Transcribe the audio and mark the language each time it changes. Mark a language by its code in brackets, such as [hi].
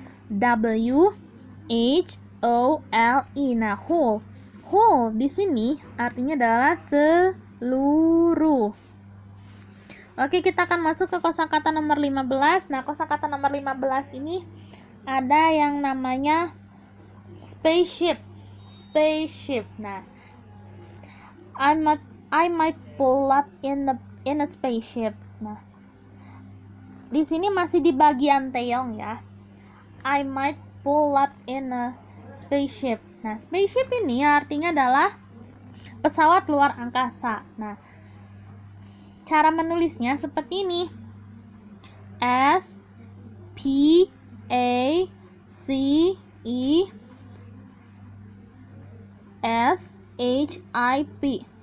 [id] W H O L E. Nah, whole. Whole di sini artinya adalah seluruh. Oke, kita akan masuk ke kosakata nomor 15. Nah, kosakata nomor 15 ini ada yang namanya spaceship. [en] Spaceship. Nah, I might pull up in a spaceship. [id] Nah, di sini masih di bagian Taeyong ya. [en] I might pull up in a spaceship. [id] Nah, spaceship ini artinya adalah pesawat luar angkasa. Nah, cara menulisnya seperti ini. [en] S P A C E S H I P.